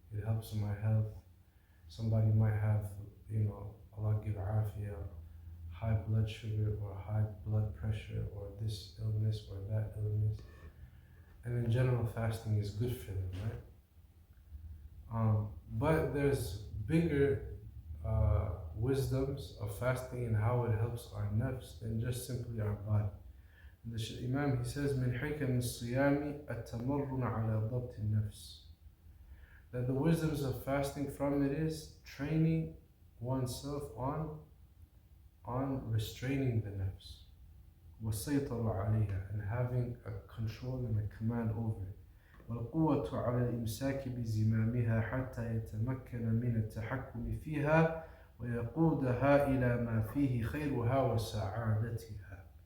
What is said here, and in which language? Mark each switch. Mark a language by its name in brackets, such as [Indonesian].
[English] It helps my health. Somebody might have, Allah give afiyah, high blood sugar or high blood pressure or this illness or that illness. And in general, fasting is good for them, right? But there's bigger wisdoms of fasting and how it helps our nafs than just simply our body. The Imam, he says, [Arabic] من حكم الصيام التمرن على ضبط النفس. [English] That the wisdoms of fasting, from it is training oneself on restraining the nafs, [Arabic] والسيطرة عليها, [English] and having a control and a command over it. [Arabic] والقوة على الإمساك بزمامها حتى يتمكن من التحكم فيها ويقودها إلى ما فيه خيرها وسعادتها.